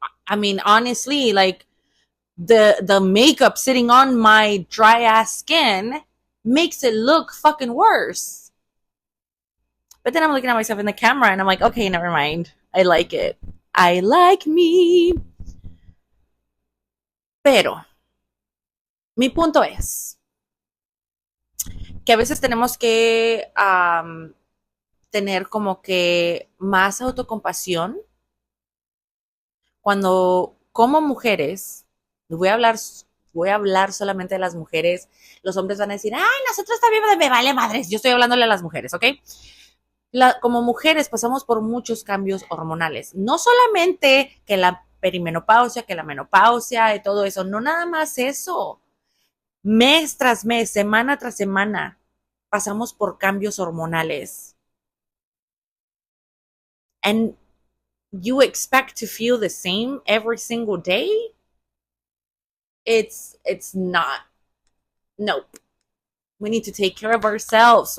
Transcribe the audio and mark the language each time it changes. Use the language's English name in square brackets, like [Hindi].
[English] I mean, honestly, like the makeup sitting on my dry ass skin makes it look fucking worse. But then I'm looking at myself in the camera and I'm like, okay, never mind. I like it. I like me. [Spanish] Pero mi punto es que a veces tenemos que tener como que más autocompasión cuando como mujeres, voy a hablar solamente de las mujeres. Los hombres van a decir, ay, nosotros también me vale madres. Yo estoy hablándole a las mujeres, ¿ok? Como mujeres pasamos por muchos cambios hormonales. No solamente que la perimenopausia, que la menopausia y todo eso. No nada más eso. Mes tras mes, semana tras semana, pasamos por cambios hormonales. [English] And you expect to feel the same every single day? It's not. Nope. We need to take care of ourselves.